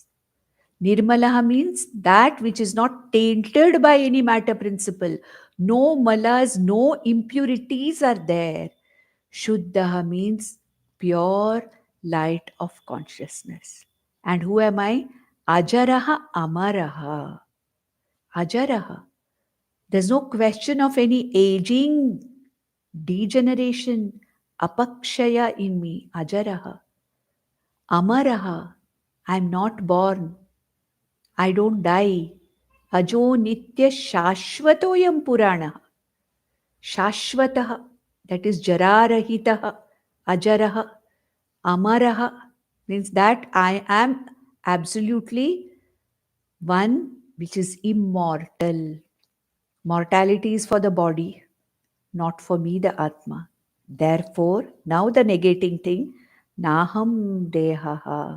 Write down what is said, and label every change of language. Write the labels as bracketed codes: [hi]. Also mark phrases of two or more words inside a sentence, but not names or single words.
[en] Nirmalaha means that which is not tainted by any matter principle. No malas, no impurities are there. Shuddhaha means pure light of consciousness. And who am I? [sa] Ajaraha Amaraha. [en] Ajaraha. There's no question of any aging, degeneration, apakshaya in me. [sa] Ajaraha. Amaraha. [en] I'm not born. I don't die. [sa] Ajo nitya shashvatoyam purana. [en] Shashvataha. That is jararahitaha. Ajaraha. Amaraha means that I am absolutely one which is immortal. Mortality is for the body, not for me, the Atma. Therefore, now the negating thing, [sa] Naham Dehaha.